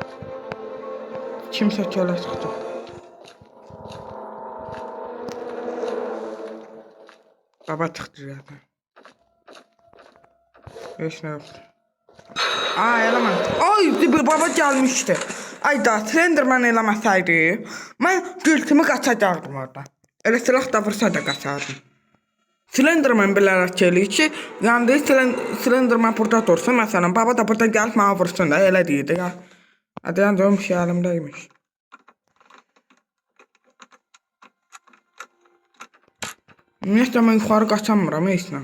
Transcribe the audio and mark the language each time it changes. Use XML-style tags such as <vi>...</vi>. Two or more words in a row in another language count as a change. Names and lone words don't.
<tr>Kimse çöle çıktı. Baba çıktı zaten. Hiç ne yoktu. Aa eleman. Ay bir baba gelmişti.</tr> <az>Ay da Slenderman eləməsəydi, mən gültümü qaçacaqdım orada. Elə silah da vursa da qaçardım. Slenderman bilərək eləyir ki, yəni Slenderman burada dursun, məsələn, baba da burada gəlib mənə vursun da, elə deyirdi ya. Hadi yəni o şey əlimdəymiş. Ümumiyyətlə mən yuxarı qaçamıram heç nə.</az>